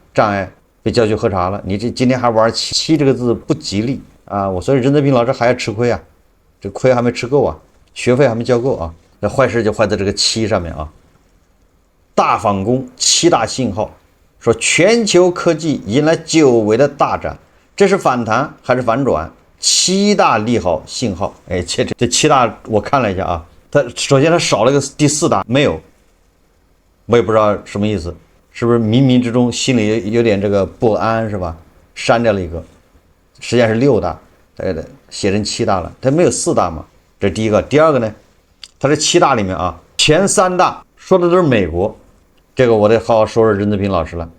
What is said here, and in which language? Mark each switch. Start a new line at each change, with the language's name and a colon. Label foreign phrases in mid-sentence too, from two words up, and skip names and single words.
Chinese: 障礙被叫去核查了，你這今天還玩7這個字不吉利我所以任志平老師還要吃虧這虧還沒吃夠學費還沒交夠那壞事就壞在這個7上面大反攻7大信號，說全球科技迎來久違的大漲，這是反彈還是反轉？7大利好信號，這7 大我看了一下它首先它少了一個第4大沒有，我也不知道什麼意思，是不是冥冥之中心裡有點這個不安是吧？刪掉了一個，實際上是6大，寫成7大了，它沒有4大嘛，這是第一個。第二個呢， 它這7大裡面啊，前3大說的都是美國，這個我得好好说说任志平老師了。